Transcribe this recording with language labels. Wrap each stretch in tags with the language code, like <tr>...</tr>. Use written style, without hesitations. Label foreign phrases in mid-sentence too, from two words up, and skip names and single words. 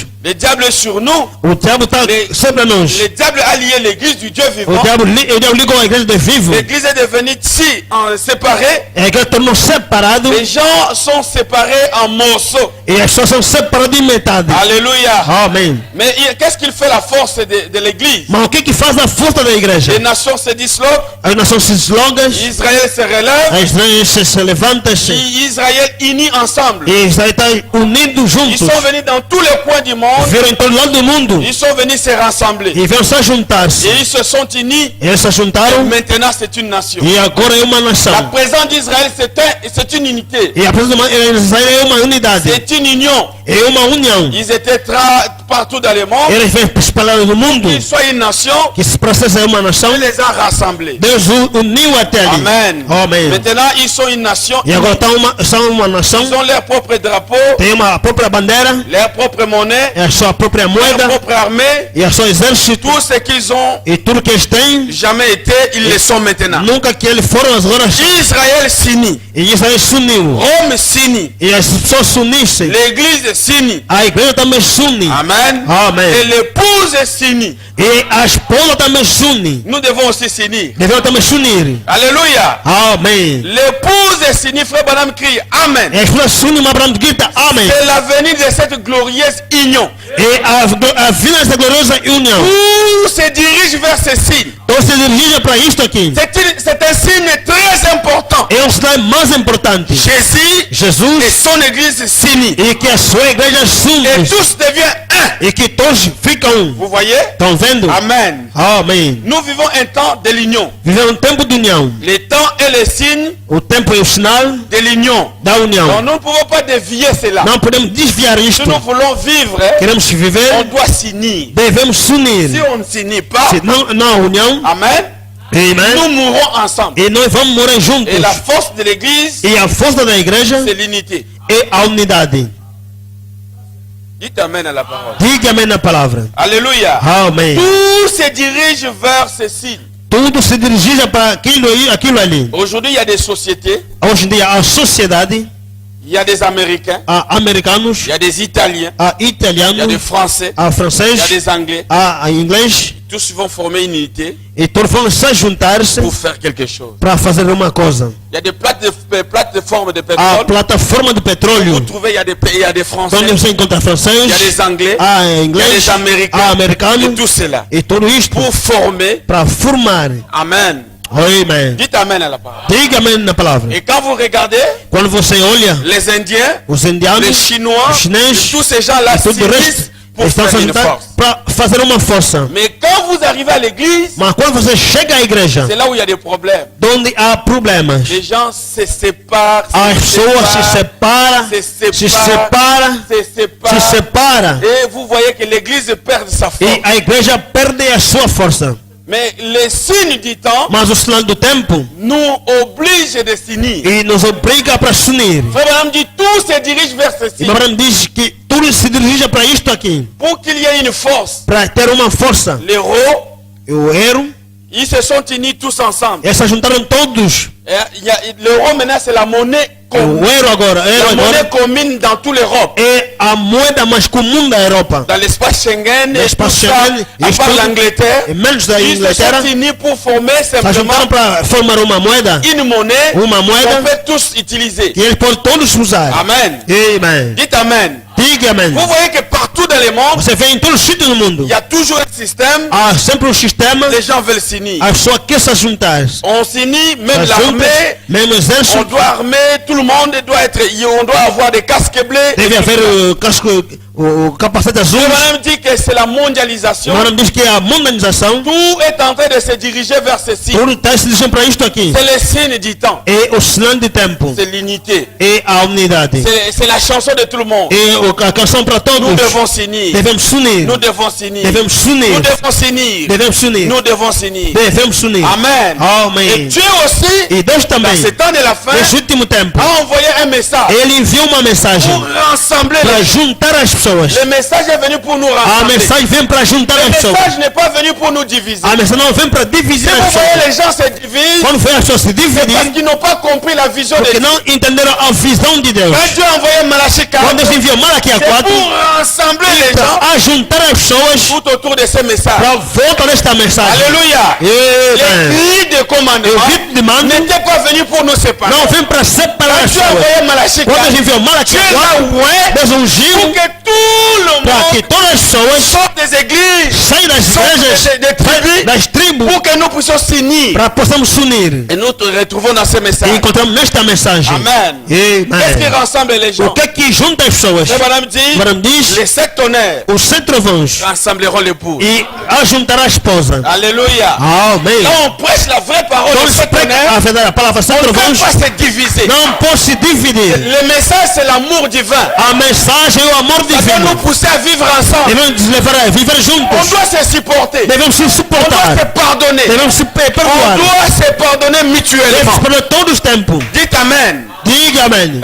<fr>le diable est sur nous,</fr> <pt>o diabo está sempre a nós.</pt> <fr>le diable a lié l'église du Dieu</fr> <pt>O</pt> <fr>vivant,</fr> <pt>diabo ligou a igreja de vivo.</pt> <fr>l'église est devenue si séparée,</fr> <pt>A igreja tornou separado</pt> <fr>les gens sont séparés en morceaux.</fr> <pt>e as pessoas são separadas em metade.</pt> <fr>Alléluia.</fr> <pt>Amém.</pt> <fr>Mais qu'est-ce qu'il fait la force de l'église?</fr> <pt>Mas o que faz a força da igreja?</pt> <fr>Les nations se disloquent,</fr> <pt>As nações se deslogam,</pt> <fr>Israël se relève,</fr> <pt>as nações se levantam</pt> <fr>Israël unis ensemble.</fr> <pt>e Israel está unido</pt> <fr>Ils</fr> <pt>juntos.</pt> <fr>sont venus dans tous les coins du monde,</fr> <pt>Viram em todo lado do mundo</pt> <fr>ils sont venus se rassembler.</fr> <pt>e vieram se juntar-se.</pt> <fr>Et ils se sont unis,</fr> <pt>Eles se</pt> <fr>et</fr> <pt>juntaram</pt> <fr>maintenant c'est une nation.</fr> <pt>e agora é uma</pt> <fr>La</fr> <pt>nação.</pt> <fr>présence d'Israël, c'est une unité.</fr> <pt>E a presença de Israel é uma unidade,</pt> <fr>C'est une union.</fr> <pt>é uma união.</pt> <fr>Ils étaient partout dans le monde,</fr> <pt>Ele fez espalhar no mundo,</pt> <fr>qu'il soit une nation,</fr> <pt>que esse processo é uma nação.</pt> <fr>il les a rassemblés.</fr> <pt>Deus uniu até ali.</pt> <fr>Amen.</fr> <pt>Amém.</pt> <fr>Maintenant, ils sont une nation.</fr> <pt>E agora são uma nação,</pt> <fr>Ils ont leur propre drapeau,</fr> <pt>tem uma própria bandeira,</pt> <fr>leur propre monnaie,</fr> <pt>é a sua própria</pt> <fr>leur</fr> <pt>moeda,</pt> <fr>propre armée.</fr> <pt>e a seu exército,</pt> <fr>Tout ce qu'ils ont</fr> <pt>e tudo que eles têm,</pt> <fr>jamais été, ils le sont maintenant.</fr> <pt>nunca que eles foram agora.</pt> <fr>Israël s'unit.</fr> <pt>E Israel se uniu.</pt> <fr>Rome s'unit.</fr> <pt>E as pessoas se unissem.</pt> <fr>L'église s'unit.</fr> <pt>A igreja também se une.</pt> <fr>Amen.</fr> <pt>Amém.</pt> <fr>Et l'épouse s'unit.</fr> <pt>E a esposa também se une.</pt> <fr>Nous devons aussi s'unir.</fr> <pt>Devemos também se unir.</pt> <fr>Alléluia.</fr> <pt>Amém.</pt> <fr>L'épouse s'unit. Frère Branham crie Amen.</fr> <pt>E as pessoas se unem, mas Abraão grita amém.</pt> <fr>C'est l'avenir de cette glorieuse union.</fr> <pt>E a vida dessa gloriosa união.</pt> <fr>Tout se dirige vers ce signe.</fr> <pt>Então se dirige para isto aqui.</pt> <fr>C'est un signe très important.</fr> <pt>É um sinal mais importante.</pt> <fr>Jésus et</fr> <pt>Jesus</pt> <fr>son église s'unit.</fr> <pt>e que a sua igreja se</pt> <fr>Et</fr> <pt>une.</pt> <fr>tous deviennent un.</fr> <pt>E que todos ficam um.</pt> <fr>Vous voyez?</fr> <pt>Estão vendo?</pt> <fr>Amen.</fr> <pt>Amém.</pt> <fr>Nous vivons un temps de l'union.</fr> <pt>Vivemos um tempo de união.</pt> <fr>Le temps est le signe</fr> <pt>O tempo é o sinal</pt> <fr>de l'union.</fr> <pt>da</pt> <fr>Donc</fr> <pt>união.</pt> <fr>nous ne pouvons pas dévier cela.</fr> <pt>Não podemos desviar</pt> <fr>Si</fr> <pt>isto.</pt> <fr>nous voulons vivre,</fr> <pt>Queremos</pt> <fr>on</fr> <pt>viver,</pt> <fr>doit s'unir.</fr> <pt>devemos se</pt> <fr>Si</fr> <pt>unir.</pt> <fr>on ne s'unit pas,</fr> <pt>Se não há união,</pt> <fr>amen,</fr> <pt>amen,</pt> <fr>nous mourrons ensemble.</fr> <pt>e nós vamos morar juntos.</pt> <fr>Et la force de l'église,</fr> <pt>E a força da igreja</pt> <fr>c'est l'unité.</fr> <pt>é a unidade.</pt> <fr>Dites amen à la parole.</fr> <pt>Diga amém na palavra.</pt> <fr>Alléluia.</fr> <pt>Amém.</pt> <fr>Tout se dirige vers ce signe.</fr> <pt>Tudo se dirige para aquilo ali.</pt> <fr>Aujourd'hui, il y a des sociétés,</fr> <pt>Hoje em dia a sociedade,</pt> <fr>il y a des Américains,</fr> <pt>há americanos,</pt> <fr>il y a des Italiens,</fr> <pt>há</pt> <fr>il y a des</fr> <pt>italianos,</pt> <fr>Français,</fr> <pt>há</pt> <fr>il y a</fr> <pt>franceses,</pt> <fr>des Anglais.</fr> <pt>há inglês,</pt> <fr>Tous vont former une unité</fr> <pt>e todos vão se juntar-se</pt> <fr>pour faire quelque chose.</fr> <pt>para fazer uma coisa.</pt> <fr>Il y a des plateformes de</fr> <pt>A</pt> <fr>pétrole.</fr> <pt>plataforma de</pt> <fr>Vous</fr> <pt>petróleo,</pt> <fr>trouvez, il y a des Français,</fr> <pt>onde você encontra</pt> <fr>il y a</fr> <pt>francês,</pt> <fr>des Anglais,</fr> <pt>há</pt> <fr>il y a</fr> <pt>inglês,</pt> <fr>des Américains,</fr> <pt>há</pt> <fr>et</fr> <pt>americanos,</pt> <fr>tout cela.</fr> <pt>e tudo isto</pt> <fr>Pour former,</fr> <pt>para formar.</pt> <fr>amen.</fr> <pt>Amém.</pt> <fr>Dites amen à la parole.</fr> <pt>Diga amém na palavra.</pt> <fr>Et quand vous regardez,</fr> <pt>Quando você olha</pt> <fr>les Indiens,</fr> <pt>os indianos,</pt> <fr>les Chinois,</fr> <pt>os chineses,</pt> <fr>tous ces gens-là</fr> <pt>e tudo o resto,</pt> <fr>s'unissent pour</fr> <pt>estão</pt> <fr>faire</fr> <pt>se</pt> <fr>une</fr> <pt>juntando</pt> <fr>force.</fr> <pt>para fazer uma força.</pt> <fr>Mais quand vous arrivez à l'église,</fr> <pt>Mas quando você chega à igreja,</pt> <fr>c'est là où il y a des problèmes.</fr> <pt>onde há problemas,</pt> <fr>Les gens se séparent,</fr> <pt>as pessoas se separam, se separa,</pt> <fr>Et vous voyez que l'église perd sa</fr> <pt>e</pt> <fr>force.</fr> <pt>a igreja perde a sua força.</pt> <fr>Mais les signes du temps</fr> <pt>Mas o sinal do tempo</pt> <fr>nous oblige de s'unir.</fr> <pt>e nos obriga para se unir.</pt> <fr>Frère Branham dit tout se dirige vers</fr> <pt>E</pt> <fr>ceci.</fr> <pt>Abraão diz que tudo se dirige para isto aqui,</pt> <fr>Pour qu'il y ait une force,</fr> <pt>para ter uma força.</pt> <fr>les héros,</fr> <pt>O Euro,</pt> <fr>ils se sont unis tous ensemble.</fr> <pt>eles se juntaram todos.</pt> <fr>L'euro maintenant c'est la monnaie</fr> <pt>O</pt> <fr>commune.</fr> <pt>Euro agora,</pt> <fr>La monnaie commune dans toute l'Europe.</fr> <pt>é a moeda mais comum da Europa.</pt> <fr>Dans l'espace Schengen, et tout L'espace ça,</fr> <pt>Schengen,</pt> <fr>à part l'Angleterre,</fr> <pt>e menos da</pt> <fr>ils se</fr> <pt>Inglaterra,</pt> <fr>sont unis pour former</fr> <pt>se</pt> <fr>simplement</fr> <pt>juntaram para formar uma moeda</pt> <fr>une monnaie</fr> <pt>Uma moeda</pt> <fr>qu'on peut tous utiliser.</fr> <pt>que eles podem todos usar.</pt> <fr>Amen.</fr> <pt>Amém.</pt> <fr>Dites Amen.</fr> <pt>Diga amém.</pt> <fr>Vous voyez que partout dans le monde,</fr> <pt>Você vê em todos os sítios do mundo,</pt> <fr>il y a toujours un système,</fr> <pt>há sempre um sistema,</pt> <fr>les gens veulent s'unir.</fr> <pt>a pessoa quer se juntar.</pt> <fr>On s'unit, même</fr> <pt>Se junta,</pt> <fr>l'armée,</fr> <pt>mesmo o</pt> <fr>on</fr> <pt>exército,</pt> <fr>doit armer, tout le monde doit être, on doit avoir des casques bleus.</fr> <pt>deve haver o casco, o capacete azul.</pt> <fr>Le même dit que c'est la mondialisation.</fr> <pt>Agora diz que a modernização,</pt> <fr>Tout est en train de se diriger vers ceci.</fr> <pt>tudo está se dirigindo para isto aqui.</pt> <fr>C'est le signe du temps.</fr> <pt>É o sinal de tempo,</pt> <fr>C'est l'unité.</fr> <pt>é a unidade,</pt> <fr>C'est la chanson de tout le monde.</fr> <pt>é a canção para</pt> <fr>Nous</fr> <pt>todos.</pt> <fr>devons s'unir.</fr> <pt>Devemos se unir,</pt> <fr>Nous devons s'unir.</fr> <pt>devemos se</pt> <fr>Nous</fr> <pt>unir,</pt> <fr>devons s'unir.</fr> <pt>devemos se unir,</pt> <fr>Nous devons s'unir.</fr> <pt>devemos se unir.</pt> <fr>Amen. Et</fr> <pt>Amém.</pt> <fr>Dieu aussi,</fr> <pt>E Deus</pt> <fr>dans</fr> <pt>também,</pt> <fr>ce temps de la fin,</fr> <pt>nesse último tempo,</pt> <fr>a envoyé un message</fr> <pt>ele enviou uma mensagem</pt> <fr>pour rassembler</fr> <pt>para</pt> <fr>les gens.</fr> <pt>juntar as pessoas.</pt> <fr>Le message est venu pour nous</fr> <pt>A</pt> <fr>rassembler.</fr> <pt>mensagem vem para juntar</pt> <fr>Le</fr> <pt>as pessoas.</pt> <fr>message n'est pas venu pour nous diviser.</fr> <pt>A mensagem não vem para</pt> <fr>Si</fr> <pt>dividir as</pt> <fr>vous voyez</fr> <pt>pessoas.</pt> <fr>les gens se divisent,</fr> <pt>Quando foi as pessoas se</pt> <fr>c'est parce</fr> <pt>dividir,</pt> <fr>qu'ils n'ont pas compris la vision de</fr> <pt>porque</pt> <fr>Dieu.</fr> <pt>não entenderam a visão de Deus.</pt> <fr>Quand Dieu a envoyé Malachi 4,</fr> <pt>Quando Deus enviou Malaquias</pt> <fr>c'est</fr> <pt>4,</pt> <fr>pour rassembler les gens</fr> <pt>para juntar as pessoas</pt> <fr>tout autour de ce message.</fr> <pt>para volta desta mensagem.</pt> <fr>Alléluia. Les</fr> <pt>Amen.</pt> <fr>cris de commandement</fr> <pt>O grito de mando</pt> <fr>n'étaient pas venus pour nous séparer.</fr> <pt>não vem para separar</pt> <fr>Quand</fr> <pt>as</pt> <fr>Dieu a</fr> <pt>pessoas.</pt> <fr>envoyé Malachi 4,</fr> <pt>Quando Deus enviou Malaquias</pt> <fr>Dieu</fr> <pt>4,</pt> <fr>a oué</fr> <pt>Deus</pt> <fr>pour</fr> <pt>ungiu</pt> <fr>que tout le</fr> <pt>para que</pt> <fr>monde</fr> <pt>todas as pessoas</pt> <fr>sorte des églises,</fr> <pt>saiam das</pt> <fr>sorte</fr> <pt>igrejas,</pt> <fr>des tribus,</fr> <pt>das tribos,</pt> <fr>pour que nous puissions s'unir.</fr> <pt>para possamos se unir.</pt> <fr>Et nous te retrouvons dans ce message.</fr> <pt>E encontramos nesta mensagem.</pt> <fr>Amen. Qu'est-ce qui</fr> <pt>Amen.</pt> <fr>rassemble les gens?</fr> <pt>O que é que junta as pessoas?</pt> <fr>Et Madame dit,</fr> <pt>Madame diz,</pt> <fr>les sept tonnerres</fr> <pt>os 7 trovões</pt> <fr>rassembleront l'épouse.</fr> <pt>e ajuntará a esposa.</pt> <fr>Alléluia.</fr> <pt>Amém.</pt> <fr>Là, on prêche la vraie parole</fr> <pt>Então</pt> <fr>des</fr> <pt>se</pt> <fr>sept</fr> <pt>prega</pt> <fr>tonnerres.</fr> <pt>a verdade, a palavra 7</pt> <fr>On ne peut</fr> <pt>trovões</pt> <fr>pas se diviser.</fr> <pt>não pode se dividir.</pt> <fr>Le message, c'est l'amour divin.</fr> <pt>A mensagem é o amor</pt> <fr>Parce doit</fr> <pt>divino</pt> <fr>nous pousser à vivre ensemble.</fr> <pt>deve nos levar a viver</pt> <fr>On</fr> <pt>juntos.</pt> <fr>doit se supporter.</fr> <pt>Devemos se</pt> <fr>On doit</fr> <pt>suportar.</pt> <fr>se pardonner.</fr> <pt>Devemos se</pt> <fr>On</fr> <pt>perdoar.</pt> <fr>doit se pardonner</fr> <pt>Devemos</pt> <fr>mutuellement.</fr> <pt>perdoar todo o tempo.</pt> <fr>Dites Amen.</fr> <pt>Diga amém.</pt>